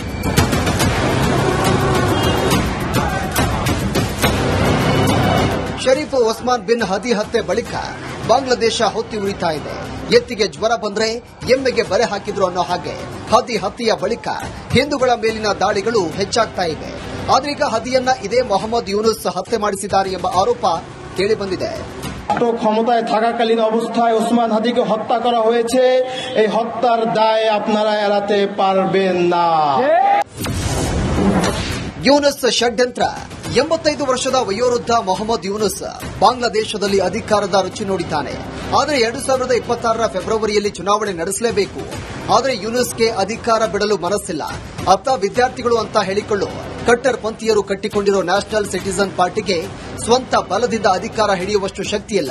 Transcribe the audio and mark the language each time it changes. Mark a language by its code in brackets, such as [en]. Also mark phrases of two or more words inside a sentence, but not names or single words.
[kn] ಶರೀಫ್ ಒಸ್ಮಾನ್ ಬಿನ್ ಹದಿ ಹತ್ಯೆ ಬಳಿಕ ಬಾಂಗ್ಲಾದೇಶ ಹೊತ್ತಿ ಉರಿತಾ ಇದೆ. ಎತ್ತಿಗೆ ಜ್ವರ ಬಂದ್ರೆ ಎಮ್ಮೆಗೆ ಬರೆ ಹಾಕಿದ್ರು ಅನ್ನೋ ಹಾಗೆ ಹದಿ ಹತ್ಯೆಯ ಬಳಿಕ ಹಿಂದೂಗಳ ಮೇಲಿನ ದಾಳಿಗಳು ಹೆಚ್ಚಾಗ್ತಾ ಇವೆ. ಆದ್ರೀಗ ಹದಿಯನ್ನ ಇದೇ ಮೊಹಮ್ಮದ್ ಯೂನುಸ್ ಹತ್ಯೆ ಮಾಡಿಸಿದ್ದಾರೆ ಎಂಬ ಆರೋಪ ಕೇಳಿಬಂದಿದೆ. [bn] ক্ষমতায় থাকাকালীন অবস্থায় ওসমান হাদিকে হত্যা করা হয়েছে। এই হত্যার দায় আপনারা এড়াতে পারবেন না। [kn] ಯೂನುಸ್ ಷಡ್ಯಂತ್ರ. 85 ವರ್ಷದ ವಯೋವೃದ್ಧ ಮೊಹಮ್ಮದ್ ಯೂನುಸ್ ಬಾಂಗ್ಲಾದೇಶದಲ್ಲಿ ಅಧಿಕಾರದ ರುಚಿ ನೋಡಿದ್ದಾನೆ. ಆದರೆ 2026ರ ಫೆಬ್ರವರಿಯಲ್ಲಿ ಚುನಾವಣೆ ನಡೆಸಲೇಬೇಕು. ಆದರೆ ಯೂನುಸ್ಗೆ ಅಧಿಕಾರ ಬಿಡಲು ಮನಸ್ಸಿಲ್ಲ. ಅತ್ತ ವಿದ್ಯಾರ್ಥಿಗಳು ಅಂತ ಹೇಳಿಕೊಳ್ಳುವ ಕಟ್ಟರ್ ಪಂಥೀಯರು ಕಟ್ಟಿಕೊಂಡಿರೋ ನ್ಯಾಷನಲ್ ಸಿಟಿಜನ್ ಪಾರ್ಟಿಗೆ ಸ್ವಂತ ಬಲದಿಂದ ಅಧಿಕಾರ ಹಿಡಿಯುವಷ್ಟು ಶಕ್ತಿಯಿಲ್ಲ.